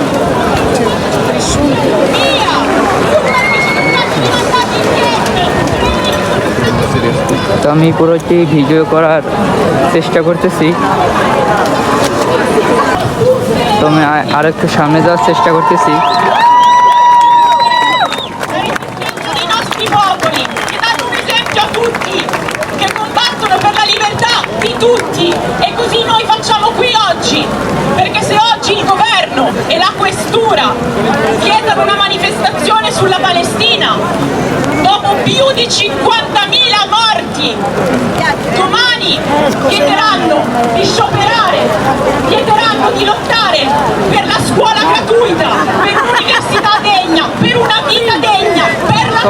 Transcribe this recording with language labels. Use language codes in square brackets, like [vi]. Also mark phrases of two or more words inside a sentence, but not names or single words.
[bn] তো আমি পুরোটি ভিডিও করার চেষ্টা করতেছি। তো আমি আরেকটু সামনে যাওয়ার চেষ্টা করতেছি। [it] Tutti e così noi facciamo qui oggi, perché se oggi il governo e la questura chiedono una manifestazione sulla Palestina dopo più di 50.000 morti, domani chiederanno di scioperare, chiederanno di lottare per la scuola gratuita, per un'università degna, per una vita degna, per la